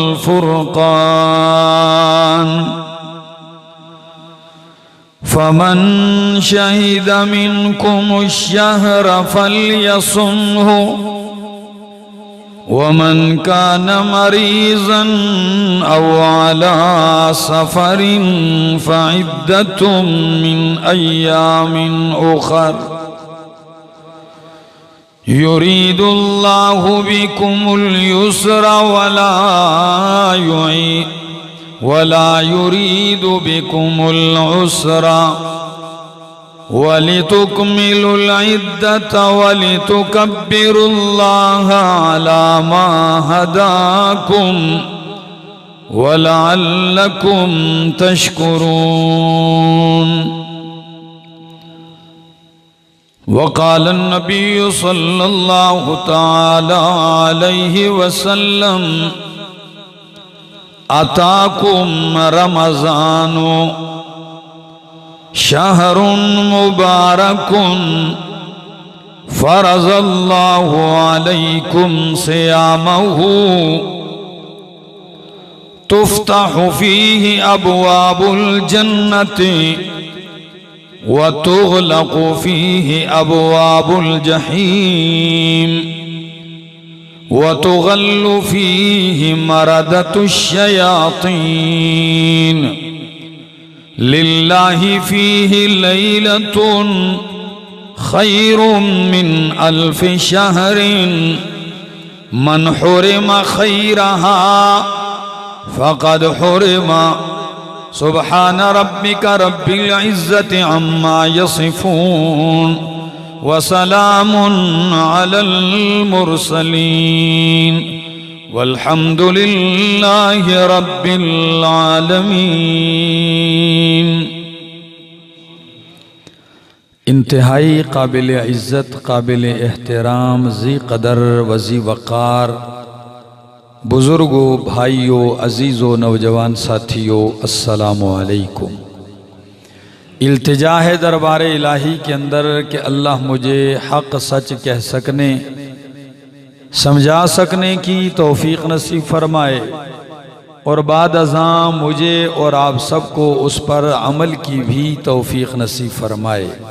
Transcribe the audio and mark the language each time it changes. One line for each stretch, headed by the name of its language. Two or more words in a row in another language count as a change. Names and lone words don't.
Arabic: فرقان فمن شهد منكم الشهر فليصمه ومن كان مريضا أو على سفر فعدة من أيام أخر يريد الله بكم اليسر ولا يريد بكم العسر ولتكملوا العدة ولتكبروا الله على ما هداكم ولعلكم تشكرون. وقال النبي صلى الله تعالى عليه وسلم أتاكم رمضان شهر مبارك فرض الله عليكم صيامه تفتح فيه أبواب الجنة وتغلق فيه أبواب الجحيم وتغل فيه مردة الشياطين لله فيه ليلة خير من ألف شهر من حرم خيرها فقد حرم. سبحان ربك رب العزة عما يصفون وسلام على المرسلين والحمد لله رب العالمين.
Urdu: انتہائی قابل عزت، قابل احترام، ذی قدر و ذی وقار بزرگوں، بھائیوں، عزیزوں، نوجوان ساتھیوں,
Arabic: السلام عليكم.
Urdu: التجا ہے دربار الٰہی کے اندر کہ اللہ مجھے حق سچ کہہ سکنے، سمجھا سکنے کی توفیق نصیب فرمائے اور بعد ازاں مجھے اور آپ سب کو اس پر عمل کی بھی توفیق نصیب فرمائے.